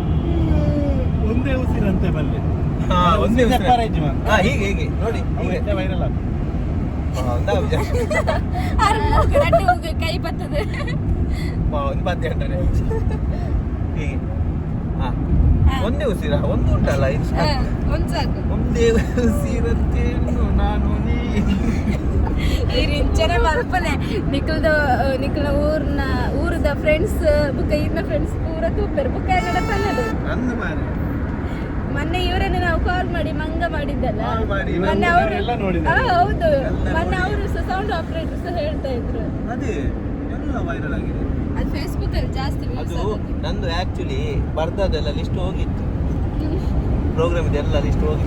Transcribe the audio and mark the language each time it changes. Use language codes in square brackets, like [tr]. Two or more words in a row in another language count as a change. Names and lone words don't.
[kn] ಒಂದೇ ಉಸಿರಂತೆ ಬಲ್ಲೆ. ಒಂದೇ ಹೀಗೆ ಹೀಗೆ ನೋಡಿ ವೈರಲ್ ಕೈ ಬರ್ತದೆ ಒಂದು 10 ಗಂಟೆ ಹೀಗೆ. ಒಂದೇ ಉಸಿರ ಒಂದು ಉಂಟಲ್ಲ ಒಂದೇ ಉಸಿರಂತೆ ನಾನು [tcy] ರಿಂಚನೆ ಮಲ್ಪನೆ ನಿಖಲ್ನ ಊರದ ಫ್ರೆಂಡ್ಸ್ ಬುಕ್ಕ ಇನ್ನ ಫ್ರೆಂಡ್ಸ್ ಪೂರ ತೂಪೇರು ಬುಕ್ಕ ಪನ್ನದು ಅಂದ ಮಾರೆ. [kn] ಮೊನ್ನೆ ಇವರನ್ನು ನಾವು ಕಾಲ್ ಮಾಡಿ ಮಂಗ ಮಾಡಿದ್ದಲ್ಲ ಮೊನ್ನೆ ಅವರು. ಹೌದು, ಮೊನ್ನೆ ಅವರು ಸೌಂಡ್ ಆಪರೇಟರ್ಸ್ ಹೇಳ್ತಾ ಇದ್ರು. ಅದೇ ಎಲ್ಲ ವೈರಲ್ ಆಗಿದೆ. ಅದು ಫೇಸ್ಬುಕ್ ಅಲ್ಲಿ ಜಾಸ್ತಿ. ಅದು ನಂದು ಆಕ್ಚುಲಿ ಬರ್ದದೆಲ್ಲ ಲಿಸ್ಟ್ ಹೋಗಿತ್ತು, ಪ್ರೋಗ್ರಾಮ್ ಇದೆಲ್ಲ ಲಿಸ್ಟ್ ಹೋಗಿತ್ತು.